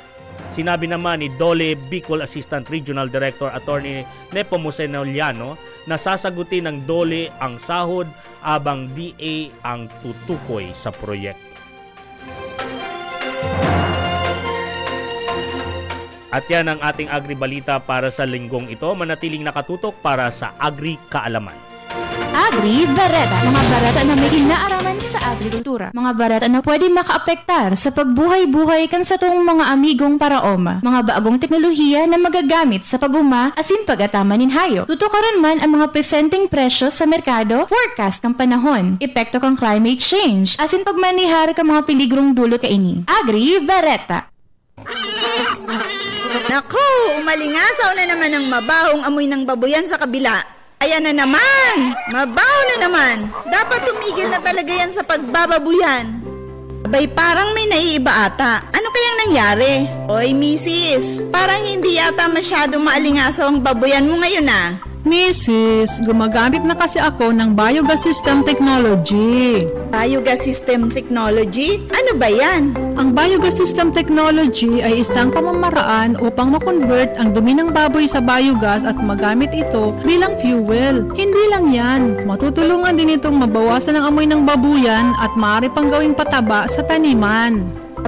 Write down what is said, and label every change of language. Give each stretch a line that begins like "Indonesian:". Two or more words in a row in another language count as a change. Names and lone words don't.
Filipino: Sinabi naman ni DOLE Bicol
English: Assistant Regional Director
Filipino: Attorney Nepomuceno Liano na sasagutin ng DOLE ang sahod abang DA ang tutukoy sa proyekto. At yan ang ating agribalita para sa linggong ito. Manatiling nakatutok para sa Agri Kaalaman.
Bikol: Agri Bareta. Mga bareta na may inaaraman sa agrikultura. Mga bareta na pwede makaapektar sa pagbuhay-buhay kan sa tong mga amigong paraoma. Mga bagong teknolohiya na magagamit sa pag-uma asin pag-atama nin hayo. Tutukaran man ang mga presenting presyo sa merkado, forecast ng panahon, epekto kang
English: climate change,
Bikol: asin pagmanihar ka mga peligrong dulot kaini. Agri Bareta.
Filipino: Naku, umalingasaw na naman ang mabahong amoy ng baboyan sa kabila. Ayan na naman! Mabaho na naman! Dapat tumigil na talaga yan sa pagbababuyan. Abay, parang may naiiba ata. Ano kayang nangyari? Oy, misis, parang hindi yata masyadong maalingasaw ang baboyan mo ngayon ah. Mrs., gumagamit na kasi ako ng
English: biogas system technology. Biogas system technology?
Filipino: Ano ba yan? Ang
English: biogas system technology
Filipino: ay isang pamamaraan upang makonvert ang dumi ng baboy sa biogas at magamit ito bilang fuel. Hindi lang yan, matutulungan din itong mabawasan ang amoy ng babuyan at maaari pang gawing pataba sa taniman.